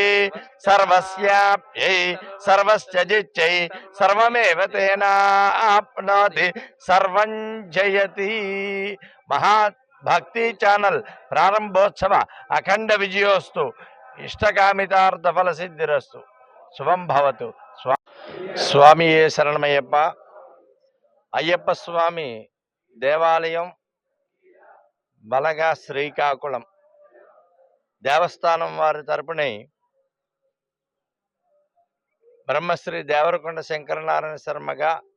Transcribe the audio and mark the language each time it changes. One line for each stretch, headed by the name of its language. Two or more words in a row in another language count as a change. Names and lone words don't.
Sanskrit: सर्वस्याप्यै सर्वस्य जिच्यै सर्वमेव तेनाप्नोति सर्वं जयति। महाभक्ति चैनल प्रारंभोत्सव अखंड विजयोस्तु। इष्टकामितार्थ फल सिद्धिरस्तु। शुभं भवतु। स्वामी शरणमय्यप्प।
Telugu: అయ్యప్ప స్వామి దేవాలయం బలగ శ్రీకాకుళం దేవస్థానం వారి తరపున బ్రహ్మశ్రీ దేవరకొండ శంకరనారాయణ శర్మగా